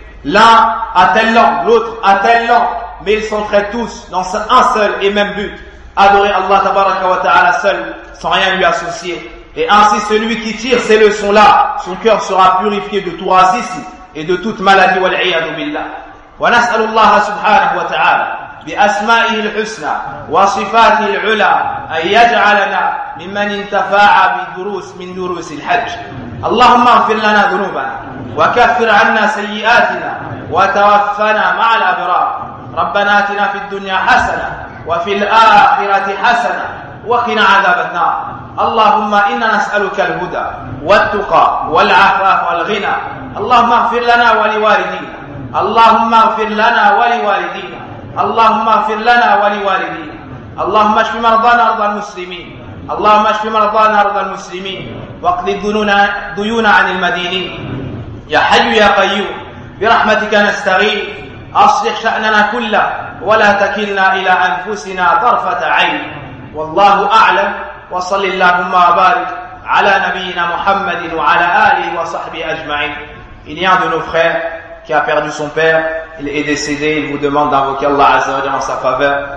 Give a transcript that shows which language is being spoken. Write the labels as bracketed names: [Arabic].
[French] L'un a telle langue, l'autre a telle langue, mais ils s'entraident tous dans un seul et même but. Adorer Allah [Arabic] tabaraka wa ta'ala [French] seul, sans rien lui associer. Et ainsi, celui qui tire ces leçons-là, son cœur sera purifié de tout racisme et de toute maladie. [Arabic] Wal'iyadu billah. ونسأل الله سبحانه وتعالى بأسمائه الحسنى وصفاته العلى أن يجعلنا ممن انتفع بدروس من دروس الحج. اللهم اغفر لنا ذنوبنا وكفر عنا سيئاتنا وتوفنا مع الأبرار. ربنا آتنا في الدنيا حسنة وفي الآخرة حسنة وقنا عذاب النار. اللهم إنا نسألك الهدى والتقى والعفاف والغنى. اللهم اغفر لنا ولوالدينا. اللهم اغفر لنا ولوالدينا. اللهم اغفر لنا ولوالدينا. اللهم اشف مرضانا ارض المسلمين. اللهم اشف مرضانا ارض المسلمين. واقض الديون عن المدينين. يا حي يا قيوم برحمتك نستغيث. اصلح شاننا كله ولا تكلنا الى انفسنا طرفه عين. والله اعلم. وصل اللهم وبارك على نبينا محمد وعلى اله وصحبه اجمعين. إن يعدنا فخير [French] qui a perdu son père, il est décédé, il vous demande d'invoquer Allah Azza wa Jalla en sa faveur.